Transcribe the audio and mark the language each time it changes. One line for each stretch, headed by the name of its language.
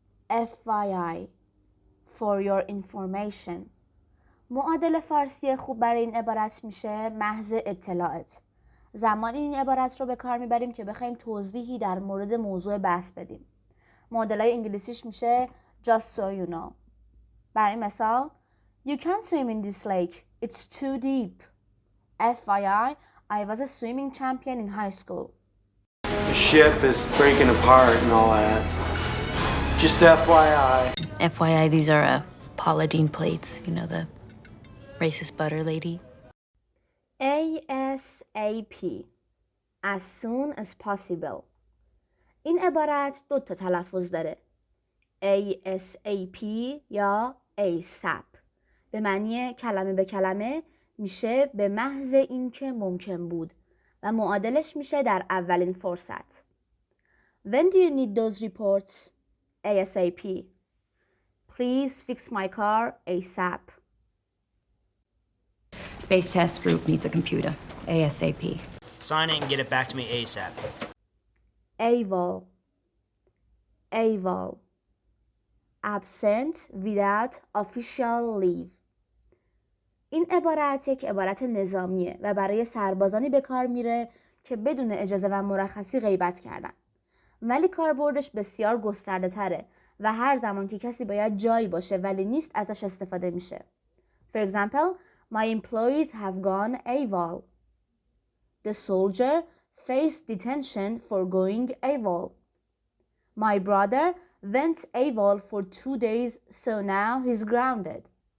English: FYI for your information.
Persian: معادل فارسی خوب برای این عبارت میشه محض اطلاعات. زمان این عبارت رو به کار میبریم که بخوایم توضیحی در مورد موضوع بحث بدیم. معادلای انگلیسیش میشه
English: just so you know.
Persian: برای مثال
English: You can't swim in this lake. It's too deep. FYI, I was a swimming champion in high school. The ship is breaking apart and all that. Just FYI. FYI, these are Paula Deen plates, you know, the racist butter lady. ASAP as soon as possible.
Persian: این عبارت 2 تا تلفظ داره. ASAP یا ASAP به معنی کلمه به کلمه میشه به محض اینکه ممکن بود و معادلش میشه در اولین فرصت.
English: When do you need those reports? ASAP. Please fix my car ASAP. Space Test Group needs a computer. ASAP. Sign it and get it back to me ASAP. AWOL. Absent without official leave.
Persian: این عبارت یک عبارت نظامیه و برای سربازانی به کار میره که بدون اجازه و مرخصی غیبت کردن. ولی کاربردش بسیار گسترده تره و هر زمان که کسی باید جایی باشه ولی نیست ازش استفاده میشه.
English: For example, my employees have gone AWOL. The soldier faced detention for going AWOL. My brother went AWOL for 2 days, so now he's grounded.